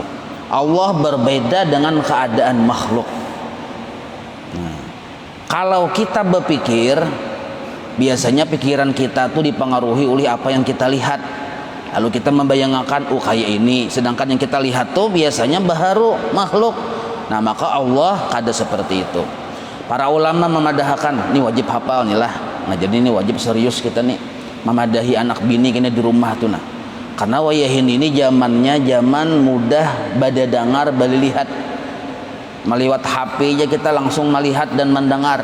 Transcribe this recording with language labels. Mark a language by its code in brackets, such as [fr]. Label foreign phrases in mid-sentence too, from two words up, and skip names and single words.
[id] Allah berbeda dengan keadaan makhluk. Nah, kalau kita berpikir, biasanya pikiran kita tuh dipengaruhi oleh apa yang kita lihat. Lalu kita membayangkan kayak ini, sedangkan yang kita lihat tuh biasanya baharu makhluk. Nah, maka Allah kada seperti itu. Para ulama memadahkan, ini wajib hafal nih lah. [bjn] Nah, jadi ini wajib serius kita nih memadahi anak bini kini di rumah tuh nah. Karena wayahin ini zamannya zaman mudah bada dengar bali lihat. [id] Meliwat HP aja kita langsung melihat dan mendengar.